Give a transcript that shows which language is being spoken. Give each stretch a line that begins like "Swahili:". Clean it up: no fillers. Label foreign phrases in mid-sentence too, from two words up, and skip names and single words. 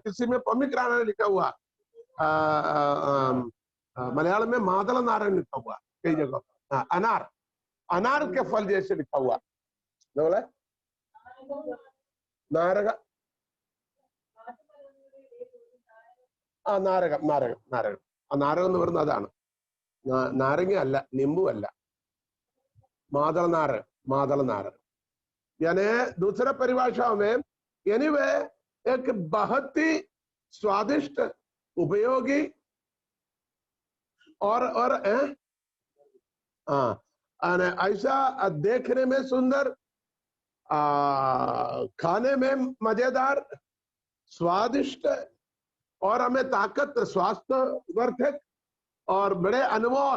Hindi: किसी में पोमीग्रेनेट लिखा हुआ, मलयालम में मादल नारायण लिखा हुआ, कई जगह अनार के फल जैसे लिखा हुआ। बोला नारग नारग
Malayalam: എന്ന് പറയുന്നത് അതാണ്. നാരങ്ങ അല്ല, നിംബു അല്ല,
Hindi: मादल नारंग। यानी दूसरा परिभाषा में एनीवे एक बहुत ही स्वादिष्ट, उपयोगी और ऐसा देखने में सुंदर, खाने में मजेदार, स्वादिष्ट और हमें ताकत, स्वास्थ्य वर्धक और बड़े अनमोल।